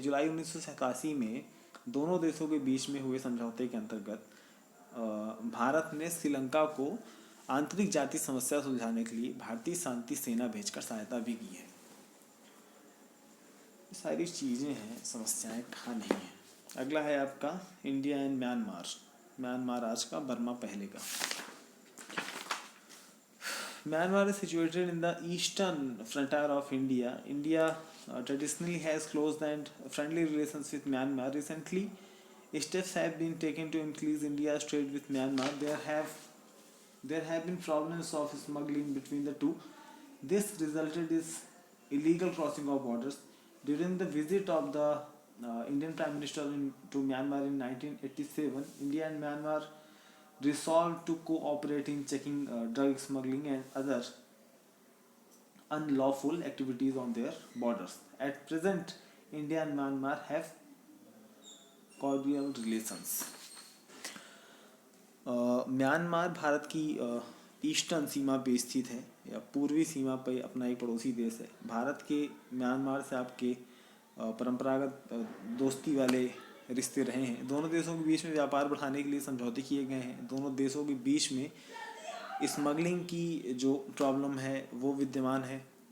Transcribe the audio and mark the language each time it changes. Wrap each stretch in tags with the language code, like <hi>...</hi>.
<hi>जुलाई 1987 में दोनों देशों के बीच में हुए समझौते के अंतर्गत भारत ने श्रीलंका को आंतरिक जाति समस्या सुलझाने के लिए भारतीय शांति सेना भेजकर सहायता भी की है। सारी चीज़ें हैं, समस्याएं कहाँ नहीं है। अगला है आपका इंडिया एंड म्यांमार। म्यांमार आज का, बर्मा पहले का।</hi> <en>Myanmar is situated in the eastern frontier of India. India traditionally has close and friendly relations with Myanmar. Recently, steps have been taken to increase India's trade with Myanmar. There have been problems of smuggling between the two. This resulted in illegal crossing of borders. During the visit of the Indian Prime Minister to Myanmar in 1987, India and Myanmar resolved to cooperate in checking drug smuggling and other unlawful activities on their borders. At present, India and Myanmar have cordial relations.</en> <hi>Myanmar Bharat की eastern सीमा पे स्थित है, या पूर्वी सीमा पे अपना एक पड़ोसी देश है। भारत के म्यांमार से आपके परंपरागत दोस्ती वाले रिश्ते रहे हैं। दोनों देशों के बीच में व्यापार बढ़ाने के लिए समझौते किए गए हैं। दोनों देशों के बीच में स्मगलिंग की जो प्रॉब्लम है वो विद्यमान है।</hi>